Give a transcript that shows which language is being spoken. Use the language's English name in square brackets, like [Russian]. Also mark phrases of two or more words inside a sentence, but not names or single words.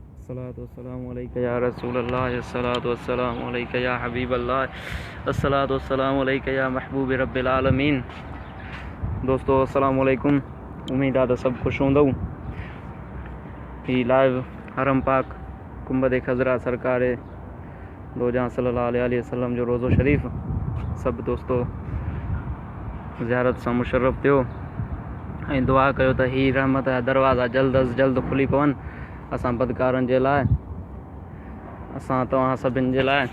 [Arabic] الصلاة والسلام عليك يا رسول الله، الصلاة والسلام عليك يا حبيب الله، الصلاة والسلام عليك يا محبوب رب العالمين. दोस्तों السلام عليكم. [Sindhi] उम्मीद आहे त सभु ख़ुशि हूंदव। ही लाइव हरम पाक कुंबद खज़रा सरकार दो जहां [Arabic] صلى الله عليه وسلم [Sindhi] जो रोज़ो शरीफ़ सभु दोस्तों ज़ियारत सां मुशर्रफ थियो ऐं दुआ कयो त ही रहमत जा दरवाज़ा जल्द अज़ जल्द खुली पवनि असां बदकारनि जे लाइ, असां तव्हां सभिनि जे लाइ।